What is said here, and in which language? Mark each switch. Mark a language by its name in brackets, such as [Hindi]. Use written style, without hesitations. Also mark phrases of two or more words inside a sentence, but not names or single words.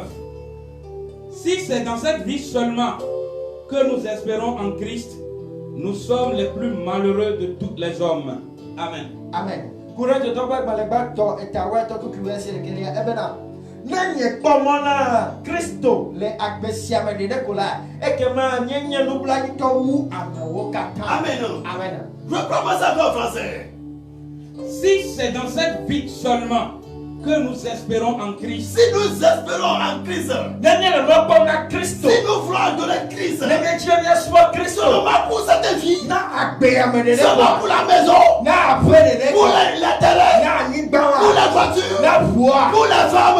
[French] Si c'est dans cette vie seulement que nous espérons en Christ, nous sommes les plus malheureux de tous les hommes. Amen. [Ewe] Amen. Christo le agbesiame de kola ekema nyenye nubla to wu amewo kata. [French] Amen. Amen. Je propose ça en français. Si c'est dans cette vie seulement que nous espérons en Christ, si nous espérons en Christ, si nous voulons adorer Christ, seulement pour cette vie, seulement pour la maison, pour la télé, pour la voiture, pour la femme.